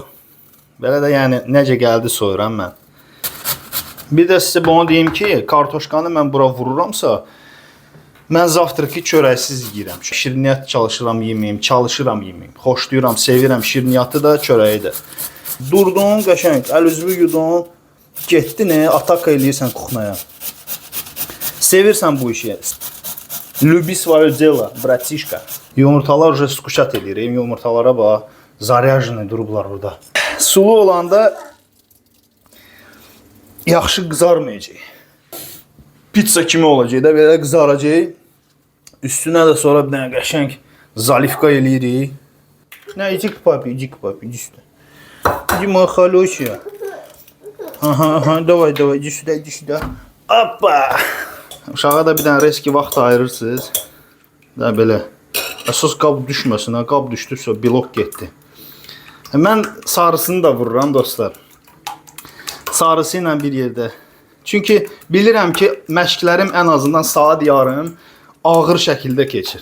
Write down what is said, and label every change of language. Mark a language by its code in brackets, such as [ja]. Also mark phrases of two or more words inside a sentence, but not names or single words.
[az] Belə də yəni necə gəldi soyuram mən. Bir də sizə bunu deyim ki, kartoşkanı mən bura vururamsa, mən zavtraki çörəksiz yeyirəm. Şirniyyat çalışıram yeməyim, çalışıram yeməyim. Xoşlayıram, sevirəm şirniyyatı da, çörəyi də. Durdun, qəşəng, əl-üzvü yudun, getdin, ataka eləyirsən kuxnaya. Sevirsən bu işi. [ru] Люби свое дело, братишка. [az] Yumurtalar [ru] уже скушать [az] edir. Yumurtalara bax, zaryajını durublar burada. Sulu olanda yaxşı qızarmayacaq. Pizza kimi olacaq da, belə qızaracaq. Üstünə də sonra bir dənə qəşəng zalivka eləyirik. Nə, [ru] иди к папе, иди сюда. Иди, моя хорошая. Ага, давай, иди сюда. [az] Hoppa. Uşağa da bir dənə reski vaxt ayırırsınız. Da belə. Əsas qab düşməsin, qab düşdürsə blok getdi. Mən sarısını da vururam dostlar. Sarısı ilə bir yerdə. Çünki bilirəm ki, məşqlərim ən azından saat yarım ağır şəkildə keçir.